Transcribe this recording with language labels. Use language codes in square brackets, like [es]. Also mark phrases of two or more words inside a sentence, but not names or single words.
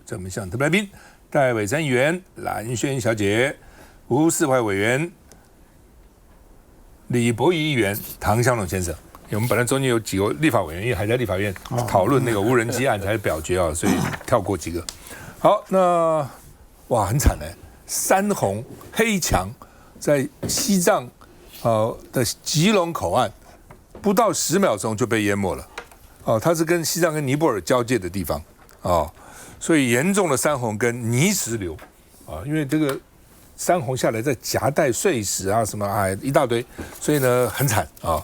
[zh] 這我們向特別來賓戴偉珊議員、藍軒小姐、吳斯懷委員、李柏瑜議員、唐湘龍先生。我們本來中間有幾個立法委員，因為還在立法院討論那個無人機案才表決啊，所以跳過幾個。好，那哇很慘哎，山洪黑牆在西藏的吉隆口岸，不到10秒鐘就被淹沒了。哦，它是跟西藏跟尼泊爾交界的地方哦，所以嚴重的山洪跟泥石流啊，因為這個山洪下來再夾帶碎石啊什麼啊一大堆，所以呢很慘啊。